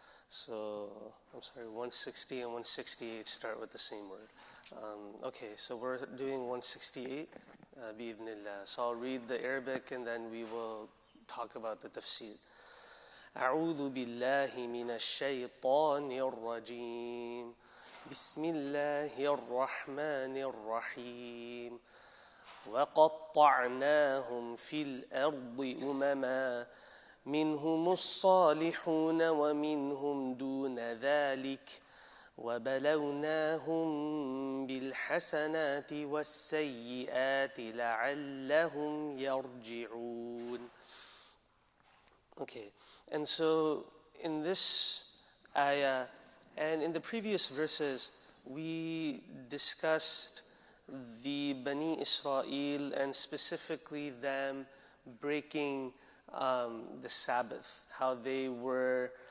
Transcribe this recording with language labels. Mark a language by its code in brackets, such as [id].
[en] So, I'm sorry, 160 and 168 start with the same word. Okay, so we're doing 168, bi'idhnillah. So I'll read the Arabic and then we will talk about the tafseer. [ar] أعوذ بالله من الشيطان الرجيم. بسم الله الرحمن الرحيم. وقطعناهم في الأرض أمما منهم الصالحون ومنهم دون ذلك وبلوناهم بالحسنات والسيئات لعلهم يرجعون. [en] Okay, and so in this ayah and in the previous verses we discussed the Bani Israel and specifically them breaking the Sabbath, how they were